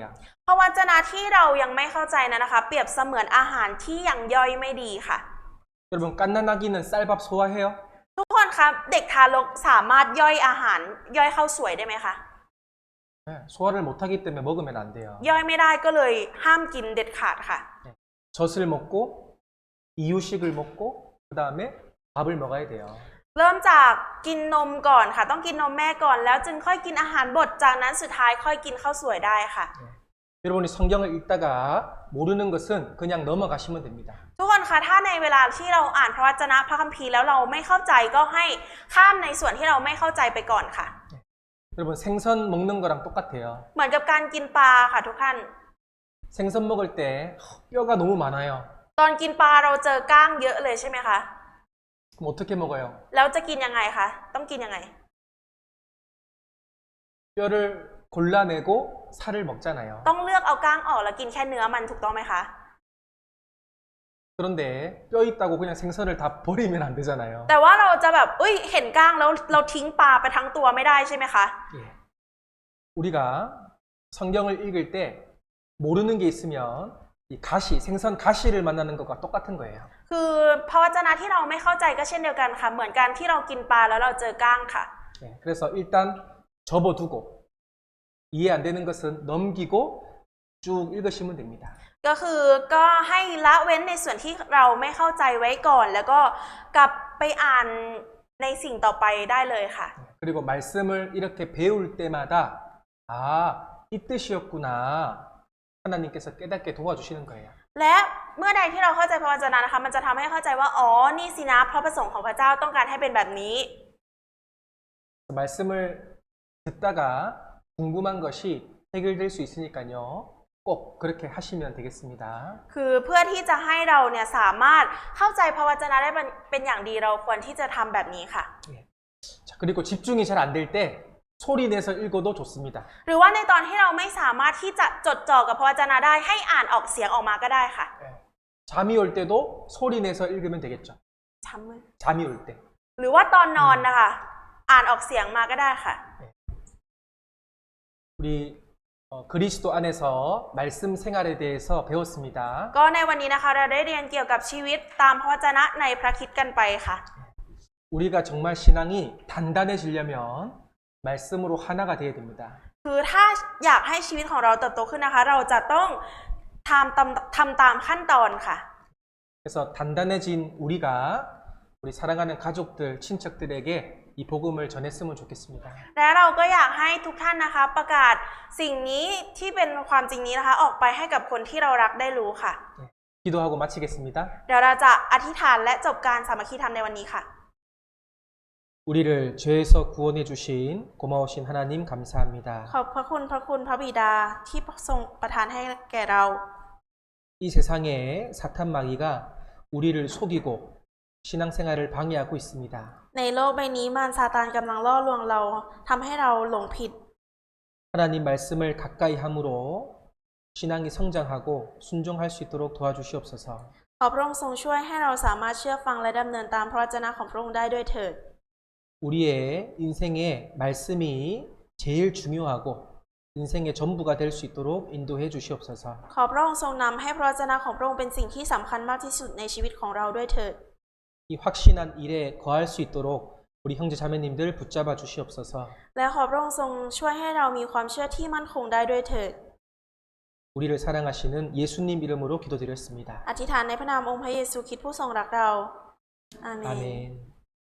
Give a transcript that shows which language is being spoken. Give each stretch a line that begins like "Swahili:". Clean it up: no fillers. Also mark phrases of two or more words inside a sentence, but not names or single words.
Thai: พระวจนะที่เรายังไม่เข้าใจนะคะเปรียบเสมือนอาหารที่ยังย่อยไม่ดีค่ะ
Korean: 여러분 갓난아기는 쌀밥 소화해요?
Thai: ทุกคนครับเด็กทารกสามารถย่อยอาหารย่อยข้าวสวยได้ไหมคะ
Korean: 네, 소화를 못하기 때문에 먹으면 안 돼요.
Thai: ย่อยไม่ได้ก็เลยห้ามกินเด็ดขาดค่ะ
Korean: 젖을 먹고 이유식을 먹고 그 다음에 밥을 먹어야 돼요.
Thai: เริ่มจากกินนมก่อนค่ะต้องกินนมแม่ก่อนแล้วจึงค่อยกินอาหารบดจากนั้นสุดท้ายค่อยกินข้าวสวยได้ค่ะ
Korean: 여러분이 성경을 읽다가 모르는 것은 그냥 넘어가시면 됩니다.
Thai: ทุกคนคะถ้าในเวลาที่เราอ่านพระวจนะพระคัมภีร์แล้วเราไม่เข้าใจก็ให้ข้ามในส่วนที่เราไม่เข้าใจไปก่อนค่ะ
Korean: 여러분 생선 먹는 거랑 똑같아요.
Thai: เหมือนกับการกินปลาค่ะทุกท่าน
Korean: 생선 먹을 때 뼈가 너무 많아요.
Thai: ตอนกินปลาเราเจอก้างเยอะเลยใช่ไหมคะ
Korean: 그럼 어떻게 먹어요?
Thai: แล้วจะกินยังไงคะต้องกินยังไง
Korean: 뼈를 골라내고 살을 먹잖아요.
Thai: ต้องเลือกเอาก้างออกแล้วกินแค่เนื้อมันถูกต้องไหมคะ
Korean: 그런데 뼈 있다고 그냥 생선을 다 버리면 안 되잖아요.
Thai: แต่ว่าเราจะแบบเห็นก้างแล้วเราทิ้งปลาไปทั้งตัวไม่ได้ใช่ไหมคะ
Korean: 예. 우리가 성경을 읽을 때 모르는 게 있으면 이 가시, 생선 가시를 만나는 것과 똑같은 거예요.
Thai: คือพระวจนะที่เราไม่เข้าใจก็เช่นเดียวกันค่ะเหมือนกันที่เรากินปลาแล้วเราเจอก้างค่ะ
Korean: 예. 그래서 일단 접어두고 이해 안 되는 것은 넘기고 쭉 읽으시면 됩니다.
Thai: ก็คือก็ให้ละเว้นในส่วนที่เราไม่เข้าใจไว้ก่อน แล้วก็กลับไปอ่านในสิ่งต่อไปได้เลยค่ะ
Korean: 그리고 말씀을 이렇게 배울 때마다 아, 이 뜻이었구나. 하나님께서 깨닫게 도와주시는 거예요.
Thai: และเมื่อใดที่เราเข้าใจพระวจนะนะคะมันจะทำให้เข้าใจว่าอ๋อนี่สินะพระประสงค์ของพระเจ้าต้องการให้เป็นแบบนี้
Korean: 말씀을 듣다가 궁금한 것이 해결될 수 있으니까요. 꼭 그렇게 하시면 되겠습니다.
Thai: คือเพื่อที่จะให้เราเนี่ยสามารถเข้าใจพระวจนะได้เป็นอย่างดีเราควรที่จะทำแบบนี้ค่ะ
Korean: 자, 그리고 집중이 잘 안 될 때 소리 내서 읽어도 좋습니다.
Thai: หรือว่าในตอนที่เราไม่สามารถที่จะจดจ่อกับพระวจนะได้ให้อ่านออกเสียงออกมาก็ได้ค่ะ
Korean: 잠이 올 때도 소리 내서 읽으면 되겠죠. ช้ำมือ 잠이 올 때.
Thai: หรือว่าตอนนอนนะคะอ่านออกเสียงมาก็ได้ค่ะ
Korean: 우리 그리스도 안에서 말씀 생활에 대해서 배웠습니다.
Thai: ก็ในวันนี้นะคะเราได้เรียนเกี่ยวกับชีวิตตามพระวจนะในพระคริสต์กันไปค่ะ
Korean: 우리가 정말 신앙이 단단해지려면 말씀으로 하나가 되어야 됩니다.
Thai: คือถ้าอยากให้ชีวิตของเราเติบโตขึ้นนะคะเราจะต้องทำตามขั้นตอนค่ะ
Korean: 그래서 단단해진 우리가 우리 사랑하는 가족들, 친척들에게 이 복음을 전했으면 좋겠습니다.
Thai: และเราก็อยากให้ทุกท่านนะคะประกาศสิ่งนี้ที่เป็นความจริงนี้นะคะออกไปให้กับคนที่เรารักได้รู้ค่ะ
Korean: 기도하고 마치겠습니다.
Thai: เดี๋ยวเราจะอธิษฐานและจบการสามัคคีธรรมในวันนี้ค่ะ
Korean: 우리를 죄에서 구원해 주신 고마우신 하나님 감사합니다.
Thai: ขอบพระคุณพระบิดาที่ทรงประทานให้แก่เรา
Korean: 이 세상에 사탄 마귀가 우리를 속이고 신앙생활을 방해하고 있습니다.
Thai: ในโลกใบนี้มารซาตานกำลังล่อลวงเราทำให้เราหลงผิด
Korean: 하나님 말씀을 가까이 함으로 신앙이 성장하고 순종할 수 있도록 도와주시옵소서.
Thai: ขอพระองค์ทรงช่วยให้เราสามารถเชื่อฟังและดำเนินตามพระวจนะของพระองค์ได้ด้วยเถิด
Korean: 우리의 인생에 말씀이 제일 중요하고 인생의 전부가 될 수 있도록 인도해 주시옵소서.
Thai: ขอพระองค์ทรงนำให้พระวจนะของพระองค์เป็นสิ่งที่สำคัญมากที่สุดในชีวิตของเราด้วยเถิด
Korean: 이 확신한 일에 거할 수 있도록 우리 형제 자매님들 붙잡아 주시옵소서.
Thai: และขอพระองค์ทรงช่วยให้เรามีความเชื่อที่มั่นคงได้ด้วยเถิด
Korean: 우리를 사랑하시는 예수님 이름으로 기도드렸습니다.
Thai: อธิษฐานในพระนามองค์พระเยซูคริสต์ผู้ทรงรักเราอาเมน
Korean: 아멘.